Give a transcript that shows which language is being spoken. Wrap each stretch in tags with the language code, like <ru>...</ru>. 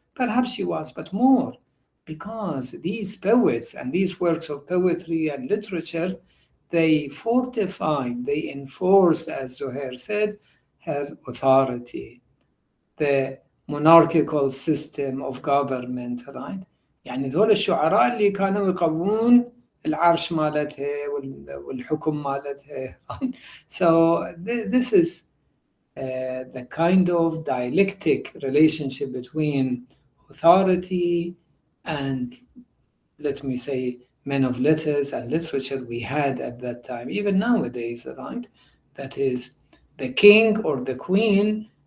<en>Perhaps she was, but more because these poets and these works of poetry and literature, they fortified, they enforced, as Zohair said, her authority, the monarchical system of government, right?</en> <ar>يعني ذول الشعراء اللي كانوا يقوون العرش مالتها والحكم مالتها.</ar> <en>So this is the kind of dialectic relationship between authority and, let me say, men of letters and literature we had at that time, even nowadays, right? That is, the king or the queen</en>